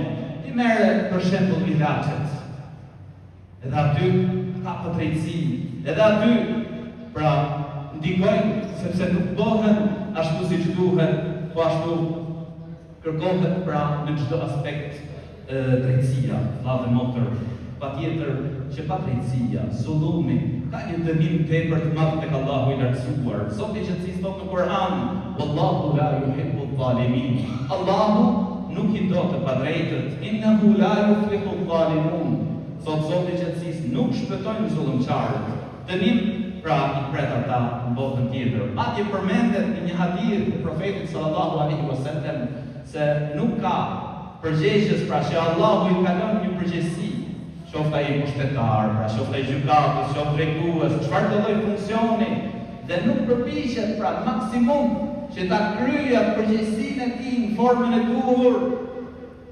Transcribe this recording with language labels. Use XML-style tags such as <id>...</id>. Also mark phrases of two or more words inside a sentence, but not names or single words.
<sq>I merre për shembull ilaçet. Edhe aty ka drejtësi, edhe aty pra ndikojnë sepse nuk bëhen ashtu siç duhet, po ashtu kërkohet pra në çdo aspekt drejtësia, vllazë motër. Patjetër që pa drejtësia, zullumi, ka një dënim tepër të madh tek Allahu i lartësuar. Zoti i qetësisë thot në Kur'an:</sq> <ar>"والله لا يحب الظالمين."</ar> <sq>Allahu nuk i do të padrejtët.</sq> <ar>"إنه لا يفلح الظالمون."</ar> <sq>Zoti i qetësisë nuk shpëtojnë zullumçarët. Dënim pra i pret ata në botën tjetër. Madje përmendet në një hadith të profetit</sq> <ar>صلى الله عليه وسلم</ar> <sq>se nuk ka përgjegjës, pra që Allahu i ka lënë një përgjegjësi. Qoftë ai pushtetar, pra qoftë ai gjykatës, qoftë drejtues, çfarë do lloj funksioni, dhe nuk përpiqet pra maksimum që ta kryejë përgjegjësinë e tij në formën e duhur.</sq>